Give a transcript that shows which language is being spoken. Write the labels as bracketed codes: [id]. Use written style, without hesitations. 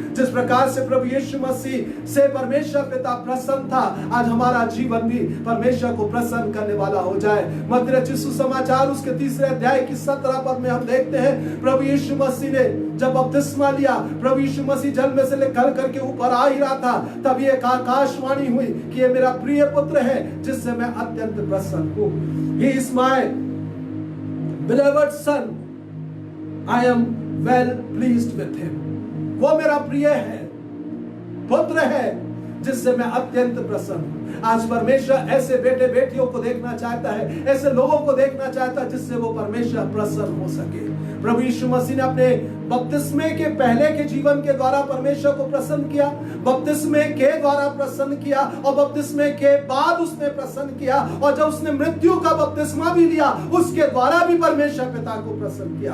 [hi] जिस प्रकार से प्रभु यीशु मसीह से परमेश्वर पिता प्रसन्न था, आज हमारा जीवन भी परमेश्वर को प्रसन्न करने वाला हो जाए। मत्ती रचित सुसमाचार उसके 3 अध्याय की 17 पद में हम देखते हैं, प्रभु यीशु मसीह ने जब बपतिस्मा लिया, प्रभु यीशु मसीह जल में से निकल करके ऊपर आ ही रहा था, तब ये आकाशवाणी हुई कि ये मेरा प्रिय पुत्र है जिससे मैं अत्यंत प्रसन्न हूं। [en] He is my beloved son, I am well pleased with him। [hi] वो मेरा प्रिय है, पुत्र है जिससे मैं अत्यंत प्रसन्न हूं। आज परमेश्वर ऐसे बेटे बेटियों को देखना चाहता है, ऐसे लोगों को देखना चाहता है जिससे वो परमेश्वर प्रसन्न हो सके। प्रभु यीशु मसीह ने अपने बपतिस्मे के पहले के जीवन के द्वारा परमेश्वर को प्रसन्न किया, बपतिस्मे के द्वारा प्रसन्न किया और बपतिस्मे के बाद उसने प्रसन्न किया, और जब उसने मृत्यु का बपतिस्मा भी लिया उसके द्वारा भी परमेश्वर पिता को प्रसन्न किया।